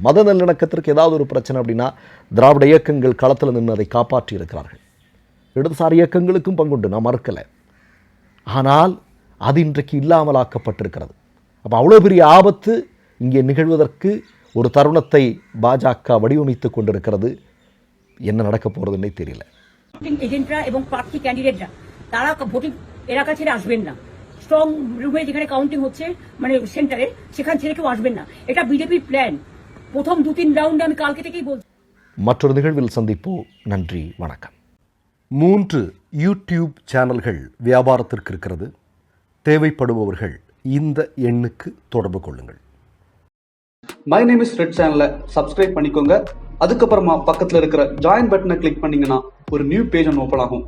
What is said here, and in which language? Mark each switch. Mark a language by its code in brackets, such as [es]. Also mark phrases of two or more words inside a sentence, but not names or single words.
[ta] மத நல்லிணக்கத்திற்கு ஏதாவது ஒரு பிரச்சனை அப்படின்னா திராவிட இயக்கங்கள் களத்தில் நின்று அதை காப்பாற்றி இருக்கிறார்கள். இடதுசாரி இயக்கங்களுக்கும் பங்குண்டு, நான் மறுக்கலை. ஆனால் அது இன்றைக்கு இல்லாமலாக்கப்பட்டிருக்கிறது. அப்போ அவ்வளோ பெரிய ஆபத்து இங்கே நிகழ்வதற்கு ஒரு தருணத்தை பாஜக வடிவமைத்து கொண்டிருக்கிறது. என்ன நடக்க போகிறதுன்னே தெரியல. [bn] এজেন্টরা এবং প্রার্থী ক্যান্ডিডেটরা তারা ভোটিং এলাকা ছেড়ে আসবেন না। [en] strong room [bn] যেখানে কাউন্টিং হচ্ছে মানে সেন্টারে, সেখান ছেড়ে কেউ আসবেন না। এটা বিজেপির প্ল্যান। প্রথম 2-3 রাউন্ডে আমি কালকে থেকেই বলছি। [ta] மற்றொரு நிகழ்வில் சந்திப்போம். நன்றி, வணக்கம். 3 யூடியூப் சேனல்கள் வியாபாரத்திற்கு இருக்கிறது. தேவைப்படுபவர்கள் இந்த எண்ணுக்கு தொடர்பு கொள்ளுங்கள். மை நேம் இஸ் ரெட் சேனலை சப்ஸ்கிரைப் பண்ணிக்கோங்க. அதுக்கப்புறமா பக்கத்தில் இருக்கிற [en] join button [ta] கிளிக் பண்ணீங்கன்னா ஒரு [en] new page [ta] ஒன்று ஓப்பன் ஆகும்.